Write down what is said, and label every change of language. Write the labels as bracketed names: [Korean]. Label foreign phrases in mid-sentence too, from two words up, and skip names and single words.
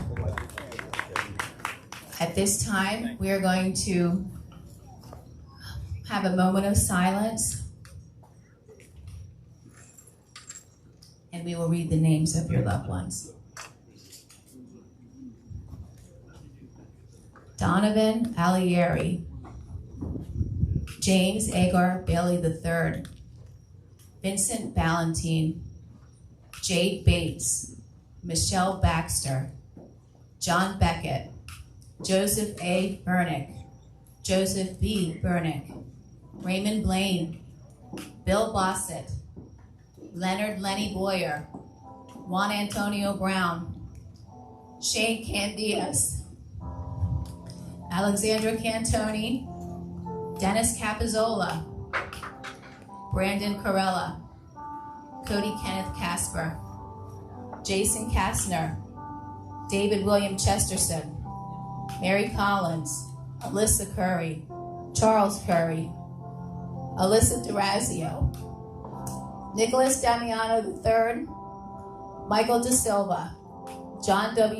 [English] At this time, we are going to have a moment of silence, and we will read the names of your loved ones. Donovan Alieri, James Agar Bailey III, Vincent Ballantine, Jade Bates, Michelle Baxter, John Beckett, Joseph A. Burnick, Joseph B. Burnick, Raymond Blaine, Bill Bossett, Leonard Lenny Boyer, Juan Antonio Brown, Shane Candias, Alexandra Cantoni, Dennis Capizzola, Brandon Corella, Cody Kenneth Casper, Jason Kastner, David William Chesterson, Mary Collins, Alyssa Curry, Charles Curry, Alyssa Durazio, Nicholas Damiano III, Michael De Silva, John W.